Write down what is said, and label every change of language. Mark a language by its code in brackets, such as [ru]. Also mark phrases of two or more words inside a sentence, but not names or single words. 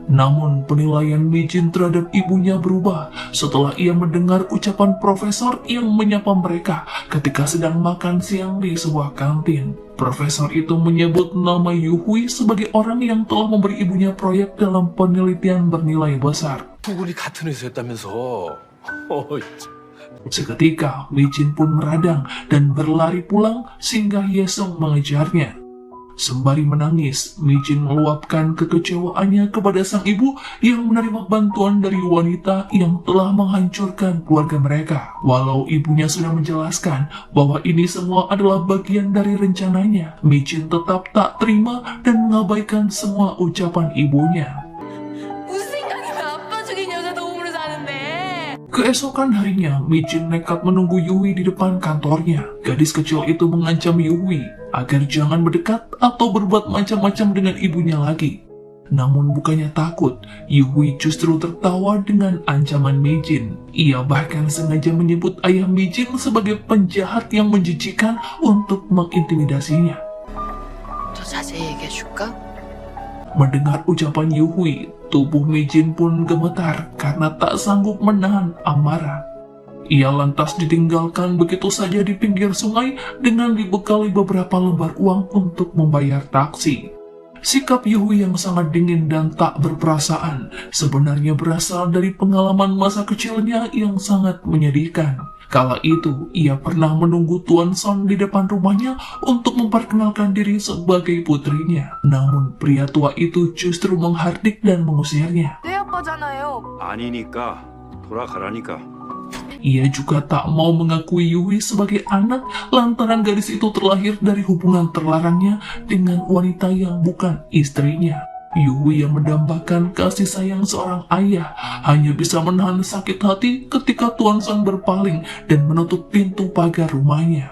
[id] Namun penilaian Mijin terhadap ibunya berubah setelah ia mendengar ucapan profesor yang menyapa mereka ketika sedang makan siang di sebuah kantin. Profesor itu menyebut nama Yuhui sebagai orang yang telah memberi ibunya proyek dalam penelitian bernilai besar. [ko] 두 분이 같은 회사였다면서. 어이, [id] Seketika, Mijin pun meradang dan berlari pulang sehingga Hyesung mengejarnya. Sembari menangis, Mijin meluapkan kekecewaannya kepada sang ibu yang menerima bantuan dari wanita yang telah menghancurkan keluarga mereka. Walau ibunya sudah menjelaskan bahwa ini semua adalah bagian dari rencananya, Mijin tetap tak terima dan mengabaikan semua ucapan ibunya. [ko] 무슨 생각이면 아빠 죽인 여자 도움으로 사는데. [id] Keesokan harinya, Mijin nekat menunggu Yui di depan kantornya. Gadis kecil itu mengancam Yui agar jangan mendekat atau berbuat macam-macam dengan ibunya lagi. Namun bukannya takut, Yui justru tertawa dengan ancaman Mijin. Ia bahkan sengaja menyebut ayah Mijin sebagai penjahat yang menjijikan untuk mengintimidasinya. [ko] 더 자세히 얘기해줄까? [id] Mendengar ucapan Yui, tubuh Mijin pun gemetar karena tak sanggup menahan amarah. Ia lantas ditinggalkan begitu saja di pinggir sungai dengan dibekali beberapa lembar uang untuk membayar taksi. Sikap Yui yang sangat dingin dan tak berperasaan sebenarnya berasal dari pengalaman masa kecilnya yang sangat menyedihkan. Kala itu, ia pernah menunggu Tuan Son di depan rumahnya untuk memperkenalkan diri sebagai putrinya. Namun, pria tua itu justru menghardik dan mengusirnya. [ko] 내 아빠잖아요. 아니니까 돌아가라니까. [id] Ia juga tak mau mengakui Yui sebagai anak lantaran gadis itu terlahir dari hubungan terlarangnya dengan wanita yang bukan istrinya. Yui yang mendambakan kasih sayang seorang ayah hanya bisa menahan sakit hati ketika Tuan Son berpaling dan menutup pintu pagar rumahnya.